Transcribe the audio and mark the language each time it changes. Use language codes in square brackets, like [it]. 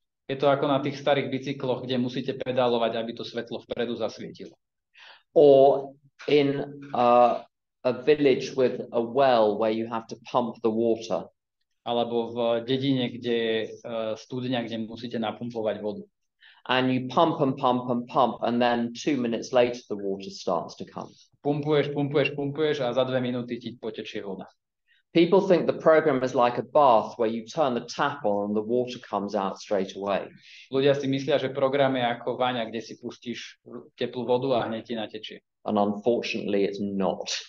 [sk] Je to ako na tých starých bicykloch, kde musíte pedálovať, aby to svetlo vpredu zasvietilo. [en] Or in a village with a well where you have to pump the water. [sk] Alebo v dedine, kde je studňa, kde musíte napumpovať vodu. [en] And you pump and pump and pump, and then 2 minutes later the water starts to come. [sk] Pumpuješ a za 2 minúty ti potečie voda. [en] People think the program is like a bath where you turn the tap on and the water comes out straight away. [sk] Ľudia si myslia, že program je ako vaňa, kde si pustíš teplú vodu a hneď ti natečie. [en] And unfortunately, it's not.